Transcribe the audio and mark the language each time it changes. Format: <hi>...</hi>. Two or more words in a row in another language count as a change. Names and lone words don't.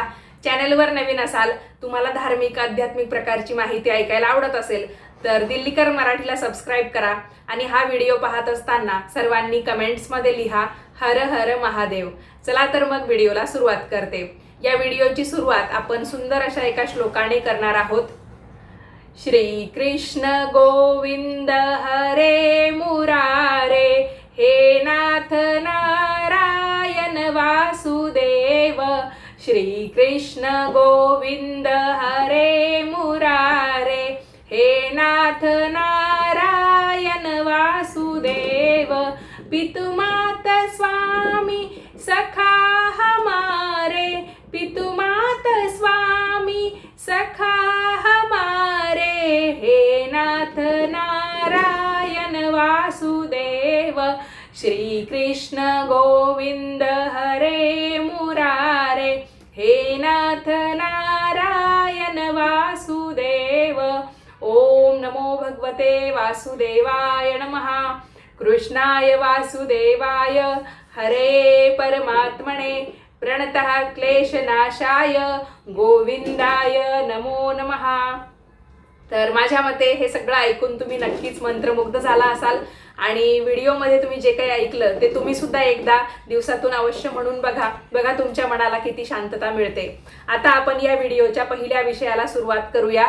<mr>चॅनलवर नवीन असाल, तुम्हाला धार्मिक आध्यात्मिक प्रकारची माहिती ऐकायला आवडत असेल तर दिल्लीकर मराठीला सबस्क्राइब करा आणि हा व्हिडिओ पाहत असताना सर्वांनी कमेंट्समध्ये लिहा हर हर महादेव। चला तर मग व्हिडिओला सुरुवात करते। या व्हिडिओची सुरुवात आपण सुंदर अशा एका श्लोकाने करणार आहोत।</mr> <sa>श्री कृष्ण गोविंद हरे मुरारे, हे नाथ नारायण वासुदेव। श्री कृष्ण गोविंद हरे मुरारे, हे नाथ नारायण वासुदेव।</sa> <hi>पितु मात स्वामी सखा हमारे, पितु मात स्वामी सखा हमारे।</hi> <sa>हे नाथ नारायण वासुदेव। श्री कृष्ण गोविंद हरे मुरारे, हे नाथ नारायण वासुदेव। ओम नमो भगवते वासुदेवाय नमः। कृष्णाय वासुदेवाय हरे परमात्मने प्रणतः क्लेशनाशाय गोविंदाय नमो नमः।</sa> <mr>तर माझ्या मते हे सगळं ऐकून तुम्ही नक्कीच मंत्रमुग्ध झाला असाल आणि व्हिडिओमध्ये तुम्ही जे काही ऐकलं ते तुम्ही सुद्धा एकदा दिवसातून अवश्य म्हणून बघा तुमच्या मनाला किती शांतता मिळते। आता आपण या व्हिडिओच्या पहिल्या विषयाला सुरुवात करूया।</mr>